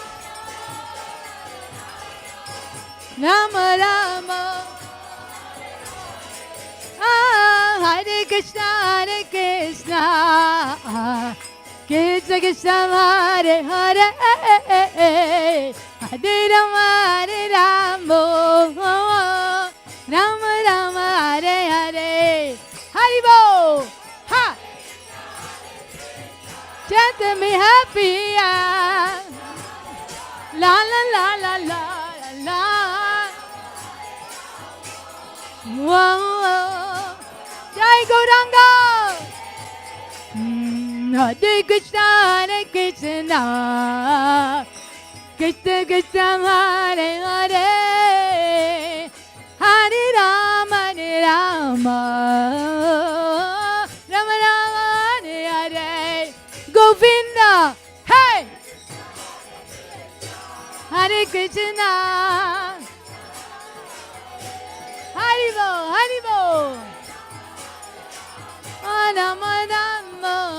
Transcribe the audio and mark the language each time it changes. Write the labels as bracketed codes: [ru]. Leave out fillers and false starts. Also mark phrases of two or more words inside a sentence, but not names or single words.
[sa] Rama Rama, Hare Krishna, Hare Krishna, Krishna Krishna, Hare Hare, Hare Rama, Hare Rama, Rama Rama, Hare Hare, Haribo, [en] ha, chant me happy, la la la la la la, whoa, [sa] Jai Gauranga. Hare Krishna, Hare Krishna, Krishna Krishna, Hare Hare, Hare Rama, Rama Rama, Hare Hare, Govinda, hey, Hare Krishna, Haribo, Haribo, Rama Rama.